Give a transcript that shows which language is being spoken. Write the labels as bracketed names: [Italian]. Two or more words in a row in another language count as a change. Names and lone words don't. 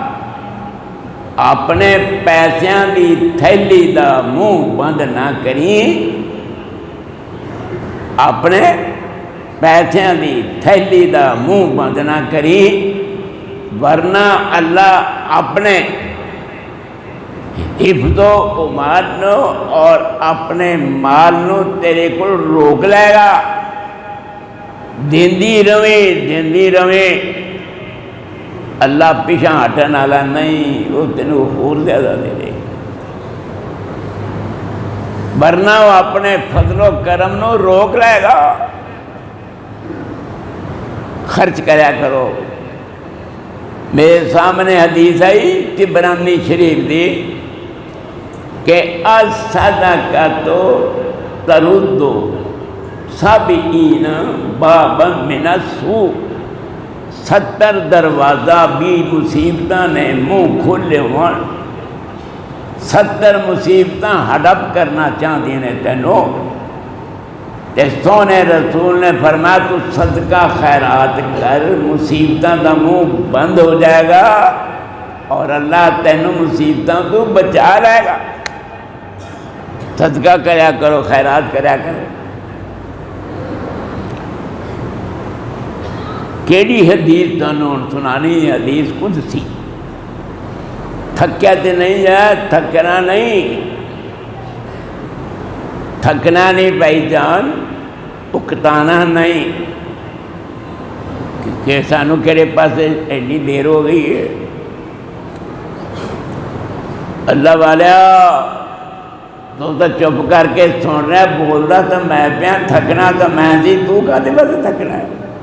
[Punjabi] اپنے پیسیاں دی تھیلی دا منہ بند نہ کری، اپنے پیسیاں دی تھیلی دا منہ بند نہ کری، ورنہ اللہ اپنے حفظ و امان نو اور اپنے مال نو تیرے کو روک لے گا۔ دیندی رویں اللہ پیچھا ہٹن والا نہیں، وہ تینوں اور زیادہ دے دے، ورنہ وہ اپنے فضل و کرم نو روک لے گا۔ خرچ کریا کرو۔ میرے سامنے حدیث آئی طبرانی شریف دی کہ [Arabic] الصدقۃ ترد 70 بابا من السوء، [Punjabi] 70 دروازہ بھی مصیبتاں نے منہ کھلے ہون، 70 مصیبتاں ہڑپ کرنا چاہتی نے تینوں، تے سونے رسول نے فرمایا تو صدقہ خیرات کر، مصیبتاں دا منہ بند ہو جائے گا اور اللہ تینوں مصیبتاں تو بچا لے گا۔ صدقہ کریا کرو، خیرات کریا کرو۔ کیڑی حدیث تانوں سنانی، حدیث قدسی، تھکیا تے نہیں ہے، تھکنا نہیں، تھکنا نہیں بھائی جان، اکتانا نہیں کہ سانو کہڑے پاس ایڈی دیر ہو گئی ہے۔ اللہ والا تو چپ کر کے سن رہا، بول رہا تو میں پیا، تھکنا تو میں سی، تو کہتے بس تھکنا ہے۔